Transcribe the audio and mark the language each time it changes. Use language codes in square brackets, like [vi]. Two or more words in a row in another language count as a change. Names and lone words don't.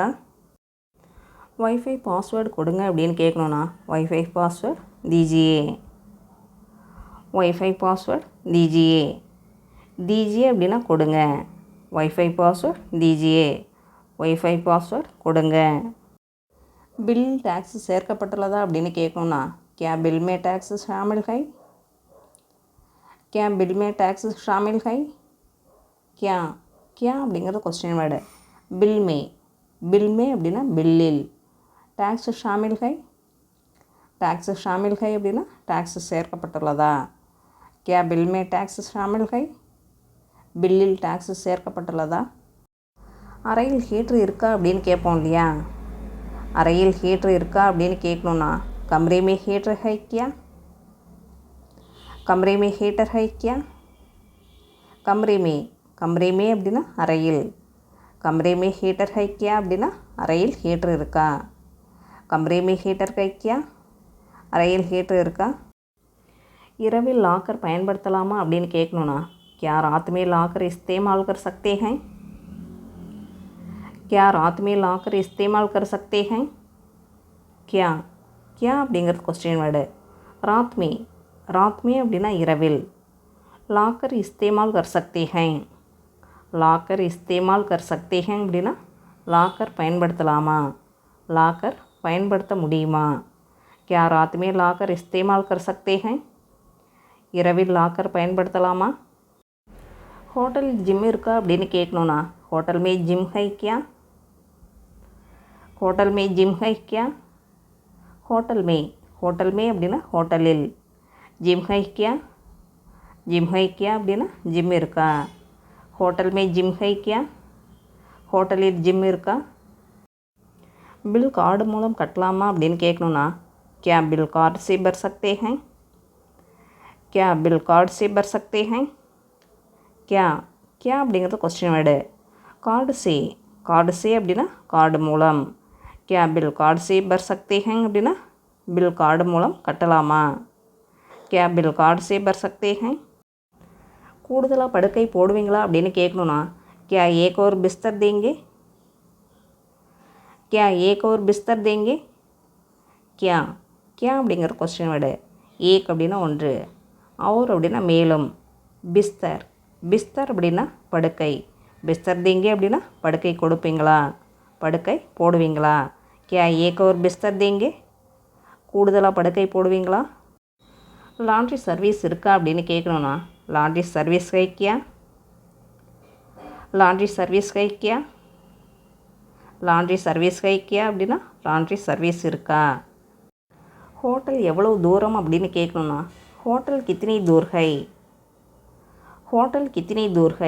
[en] Wi-Fi password [ta] கொடுங்க அப்படின்னு கேட்கணுன்னா [hi] वाईफाई पासवर्ड दीजिए, वाईफाई पासवर्ड दीजिए. [ta] தீஜியே அப்படின்னா கொடுங்க, [hi] वाईफाई पासवर्ड दीजिए, [en] Wi-Fi password [ta] கொடுங்க. பில் டேக்ஸ் சேர்க்கப்பட்டுள்ளதா அப்படின்னு கேட்கணுன்னா [hi] क्या बिल में टैक्स शामिल है? क्या बिल में टैक्स शामिल है? क्या क्या [ta] அப்படிங்கிறது [en] question word. [hi] बिल में [ta] அப்படின்னா பில்லில். [hi] टैक्स शामिल है, टैक्स शामिल है [ta] அப்படின்னா டேக்ஸ் சேர்க்கப்பட்டுள்ளதா. [hi] क्या बिल में टैक्स शामिल है? [ta] பில்லில் டேக்ஸ் சேர்க்கப்பட்டுள்ளதா. அறையில் ஹீட்ரு இருக்கா அப்படின்னு கேட்போம் இல்லையா. அறையில் ஹீட்ரு இருக்கா அப்படின்னு கேட்கணுன்னா [hi] कमरे में हीटर है क्या, कमरे में हीटर है क्या. कमरे में [ta] அப்படின்னா அறையில். [hi] कमरे में हीटर है क्या [ta] அப்படின்னா அறையில் ஹீட்ரு இருக்கா. [hi] कमरे में हीटर है क्या, [ta] அறையில் ஹீட்ரு இருக்கா. இரவில் லாக்கர் பயன்படுத்தலாமா அப்படின்னு கேட்கணுன்னா [hi] क्या रात में लाकर इस्तेमाल कर सकते हैं? क्या रात में लाकर इस्तेमाल कर सकते हैं? क्या क्या [ta] அப்படிங்கிறது [en] question word. [hi] रात में [ta] அப்படின்னா இரவில். [hi] लॉकर इस्तेमाल कर सकते हैं, लॉकर इस्तेमाल कर सकते हैं [ta] அப்படின்னா லாக்கர் பயன்படுத்தலாமா, லாக்கர் பயன்படுத்த முடியுமா. [hi] क्या रात में लाकर इस्तेमाल कर सकते हैं? [ta] இரவில் லாக்கர் பயன்படுத்தலாமா. ஹோட்டலில் ஜிம் இருக்கா அப்படின்னு கேட்கணுன்னா [hi] होटल में जिम है क्या, होटल में जिम है क्या. होटल में [ta] அப்படின்னா ஹோட்டலில். [hi] जिम है क्या, जिम है क्या [ta] அப்படின்னா ஜிம் இருக்கா. [hi] होटल में जिम है क्या, [ta] ஹோட்டலில் ஜிம் இருக்கா. பில் கார்டு மூலம் கட்டலாமா அப்படின்னு கேட்கணுன்னா [hi] क्या बिल कार्ड से भर सकते हैं? क्या बिल कार्ड से भर सकते हैं? [ta] क्या அப்படிங்கிறது [en] question word. [hi] कार्ड से [ta] அப்படின்னா கார்டு மூலம். [hi] क्या बिल कार्ड से भर सकते हैं [ta] அப்படின்னா பில் கார்டு மூலம் கட்டலாமா. [hi] क्या बिल कार्ड से भर सकते हैं? [ta] கூடுதலாக படுக்கை போடுவீங்களா அப்படின்னு கேட்கணுன்னா [hi] क्या एक और बिस्तर देंगे? क्या एक और बिस्तर देंगे? [ta] क्या அப்படிங்கிற [en] question word. [ta] ஏக் அப்படின்னா ஒன்று, और அப்படின்னா மேலும். பிஸ்தர் அப்படின்னா படுக்கை. [hi] बिस्तर देंगे [ta] அப்படின்னா படுக்கை கொடுப்பீங்களா, படுக்கை போடுவீங்களா. [hi] क्या एक और बिस्तर देंगे? [ta] கூடுதலாக படுக்கை போடுவீங்களா. லாண்ட்ரி சர்வீஸ் இருக்கா அப்படின்னு கேட்கணுன்னா [hi] लॉन्ड्री सर्विस है क्या, लॉन्ड्री सर्विस है क्या. लॉन्ड्री सर्विस है क्या [ta] அப்படின்னா லாண்ட்ரி சர்வீஸ் இருக்கா. ஹோட்டல் எவ்வளவு தூரம் அப்படின்னு கேட்கணுன்னா [hi] होटल कितनी दूर है, होटल कितनी दूर है.